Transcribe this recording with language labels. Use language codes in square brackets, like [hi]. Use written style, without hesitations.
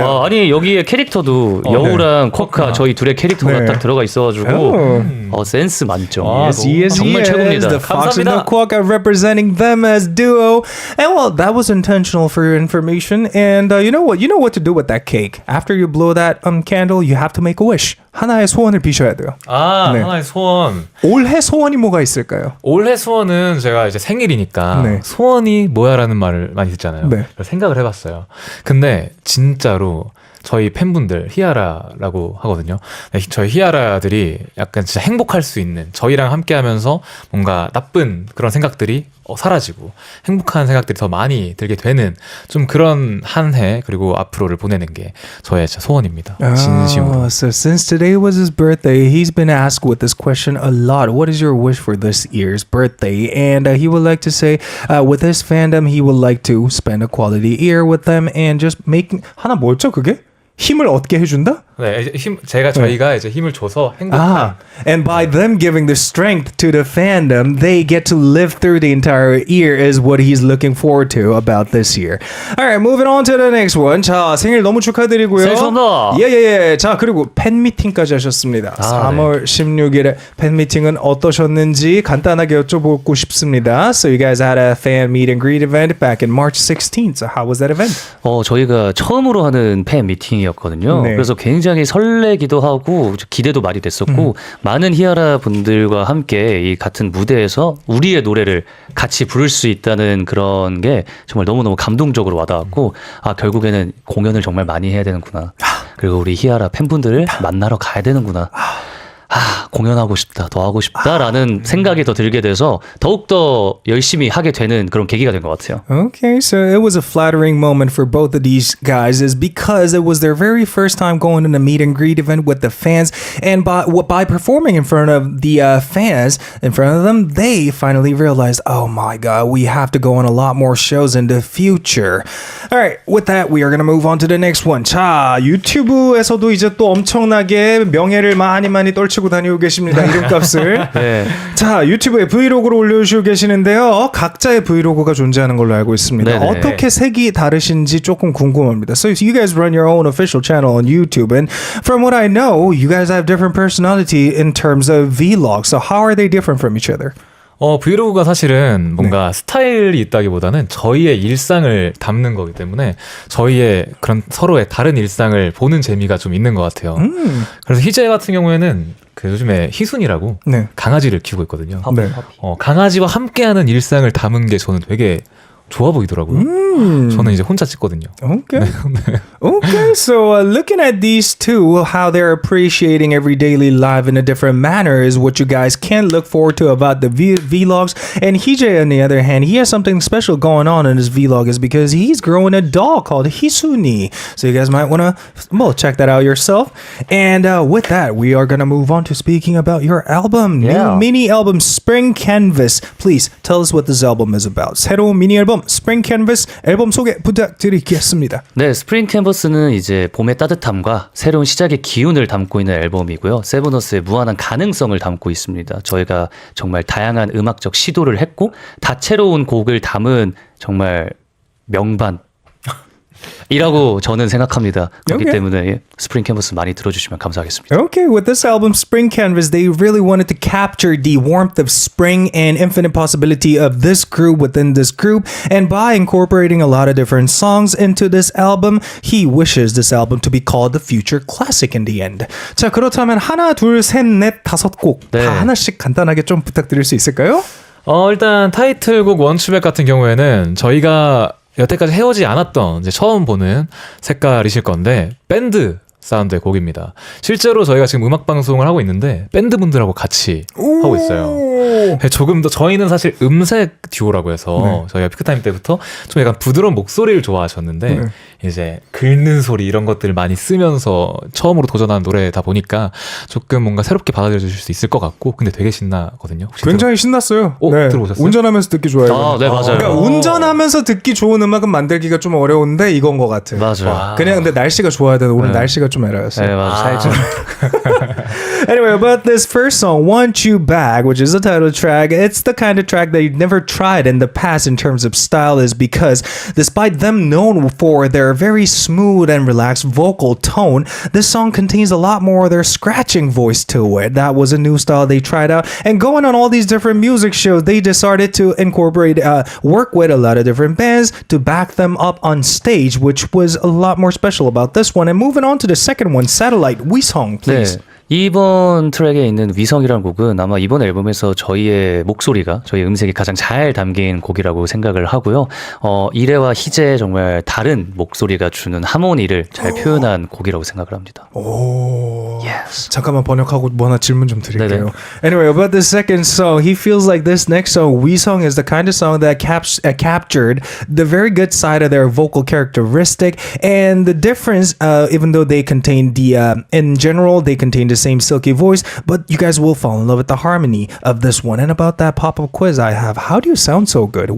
[ko] 와, 아니 여기에 캐릭터도 여우랑 쿼카 저희 둘의 캐릭터가 네. 딱 들어가 있어가지고 센스 만점. 정말 최고입니다. [en] The Fox and the Quack are representing them as duo. And well, that was intentional for your information. And you know what? You know what to do with that cake. After you blow that candle, you have to make a wish. [ko] 하나의 소원을 비셔야 돼요. 네. 하나의 소원. 올해 소원이 뭐가 있을까요? 올해 소원은 제가 이제 생일이니까 네. 소원이 뭐야라는 말을 많이 듣잖아요. 네. 그래서 생각을 해봤어요. 근데 진짜로 저희 팬분들 히아라라고 하거든요. 네, 저희 히아라들이 약간 진짜 행복할 수 있는 저희랑 함께하면서 뭔가 나쁜 그런 생각들이 사라지고 행복한 생각들이 더 많이 들게 되는 좀 그런 한 해 그리고 앞으로를 보내는 게 저의 진짜 소원입니다. 진심으로. [en] So since today was his birthday, he's been asked with this question a lot. What is your wish for this year's birthday? And he would like to say, with his fandom, he would like to spend a quality year with them and just make [ko] 하나 뭐였죠 그게? 힘을 얻게 해준다? 네, 저희가 이제 힘을 줘서 행복한. [en] And by them giving the strength to the fandom, they get to live through the entire year is what he's looking forward to about this year. Alright, moving on to the next one. [ko] 자, 생일 너무 축하드리고요. 생일 축하합니다. 예. 자, 그리고 팬미팅까지 하셨습니다. 3월 16일에 팬미팅은 어떠셨는지 간단하게 여쭤보고 싶습니다. [en] So you guys had a fan meet and greet event back in March 16th. So how was that event? [ko] 저희가 처음으로 하는 팬 미팅이었거든요. 네. 그래서 굉장히 설레기도 하고 기대도 많이 됐었고 많은 히아라 분들과 함께 이 같은 무대에서 우리의 노래를 같이 부를 수 있다는 그런 게 정말 너무너무 감동적으로 와닿았고 결국에는 공연을 정말 많이 해야 되는구나. 그리고 우리 히아라 팬분들을 만나러 가야 되는구나. 공연하고 싶다, 더 하고 싶다라는 생각이 더 들게 돼서 더욱더 열심히 하게 되는 그런 계기가 된 것 같아요. [en] Okay, so it was a flattering moment for both of these guys is because it was their very first time going in a meet and greet event with the fans, and by performing in front of the fans in front of them, they finally realized, oh my god, we have to go on a lot more shows in the future. Alright, with that, we are going to move on to the next one. [ko] 자, 유튜브에서도 이제 또 엄청나게 명예를 많이 떨치고 다니고 계십니다. 이름값을. 네. 자, 유튜브에 브이로그를 올려주시고 계시는데요. 각자의 브이로그가 존재하는 걸로 알고 있습니다. 네네. 어떻게 색이 다르신지 조금 궁금합니다. [en] So you guys run your own official channel on YouTube, and from what I know, you guys have different personality in terms of vlogs. So how are they different from each other? [ko] 브이로그가 사실은 뭔가 스타일이 있다기보다는 저희의 일상을 담는 거기 때문에 저희의 그런 서로의 다른 일상을 보는 재미가 좀 있는 것 같아요. 그래서 희재 같은 경우에는 그 요즘에 희순이라고 네. 강아지를 키우고 있거든요. 네. 강아지와 함께하는 일상을 담은 게 저는 되게 좋아 보이더라고요. 저는 이제 혼자 찍거든요. [en] Okay. Okay, so looking at these two, how they're appreciating every daily life in a different manner is what you guys can look forward to about the vlogs. And Hije, on the other hand, he has something special going on in his vlog is because he's growing a dog called Hisuni. So you guys might want to check that out yourself. And with that, we are going to move on to speaking about your album. Yeah. New mini album, Spring Canvas. Please tell us what this album is about. [ko] 새로운 미니 앨범, Spring Canvas 앨범 소개 부탁드리겠습니다. 네, 스프링 캔버스는 이제 봄의 따뜻함과 새로운 시작의 기운을 담고 있는 앨범이고요. 세브너스의 무한한 가능성을 담고 있습니다. 저희가 정말 다양한 음악적 시도를 했고 다채로운 곡을 담은 정말 명반 이라고 저는 생각합니다. 그렇기 [en] Okay. [ko] 때문에 스프링 캔버스 많이 들어주시면 감사하겠습니다. [en] Okay, with this album, Spring Canvas, they really wanted to capture the warmth of spring and infinite possibility of this group within this group. And by incorporating a lot of different songs into this album, he wishes this album to be called the future classic in the end. [ko] 자, 그렇다면 하나, 둘, 셋, 넷, 다섯 곡 다 네. 하나씩 간단하게 좀 부탁드릴 수 있을까요? 일단 타이틀곡 원추백 같은 경우에는 저희가 여태까지 해오지 않았던 이제 처음 보는 색깔이실 건데 밴드 사운드의 곡입니다. 실제로 저희가 지금 음악 방송을 하고 있는데 밴드 분들하고 같이 하고 있어요. 조금 더 저희는 사실 음색 듀오라고 해서 저희가 피크타임 때부터 좀 약간 부드러운 목소리를 좋아하셨는데 이제 긁는 소리 이런 것들을 많이 쓰면서 처음으로 도전하는 노래다 보니까 조금 뭔가 새롭게 받아들여 주실 수 있을 것 같고 근데 되게 신나거든요. 굉장히 신났어요. 들어보셨어요? 운전하면서 듣기 좋아요. 네, 맞아요. 그러니까 운전하면서 듣기 좋은 음악은 만들기가 좀 어려운데 이건 것 같아. 맞아요. 그냥 근데 날씨가 좋아야 돼. 오늘 날씨가 좀 에러였어요. 네, 맞아요. 살짝. [en] Anyway, about this first song, Want You Back, which is the title track, it's the kind of track that you've never tried in the past in terms of style is because despite them known for their very smooth and relaxed vocal tone, this song contains a lot more of their scratching voice to it. That was a new style they tried out. And going on all these different music shows, they decided to incorporate, work with a lot of different bands to back them up on stage, which was a lot more special about this one. And moving on to the second one, Satellite, Wisong, please. [ko] 네. 이번 트랙에 있는 위성이라는 곡은 아마 이번 앨범에서 저희의 목소리가, 저희 음색이 가장 잘 담긴 곡이라고 생각을 하고요. 이래와 희재의 정말 다른 목소리가 주는 하모니를 잘 표현한 곡이라고 생각을 합니다. 오. [en] Yes. [ko] 잠깐만 번역하고 뭐 하나 질문 좀 드릴게요. 네네. [en] Anyway, about the second song, he feels like this next song, We Song, is the kind of song that captured the very good side of their vocal characteristic, and the difference, even though they contain in general, they contain the same silky voice, but you guys will fall in love with the harmony of this one. And about that pop-up quiz I have, how do you sound so good?